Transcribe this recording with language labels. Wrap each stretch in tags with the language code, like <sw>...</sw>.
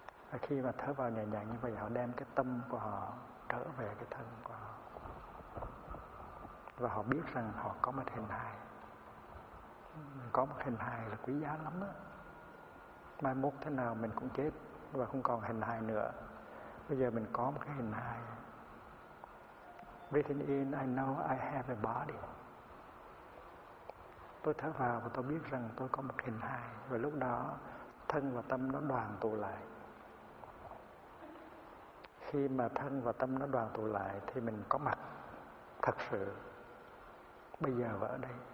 <vi>Và khi mà thở vào nhẹ nhàng như vậy, họ đem cái tâm của họ trở về cái thân của họ, và họ biết rằng họ có một hình hài. Có một hình hài là quý giá lắm á. Mai mốt thế nào mình cũng chết và không còn hình hài nữa. Bây giờ mình có một cái hình hài.</vi> <en>Breathing in, I know I have a body.</en> <vi>Tôi thở vào và tôi biết rằng tôi có một hình hài. Và lúc đó thân và tâm nó đoàn tụ lại. Khi mà thân và tâm nó đoàn tụ lại thì mình có mặt thật sự. Bây giờ và ở đây.</vi>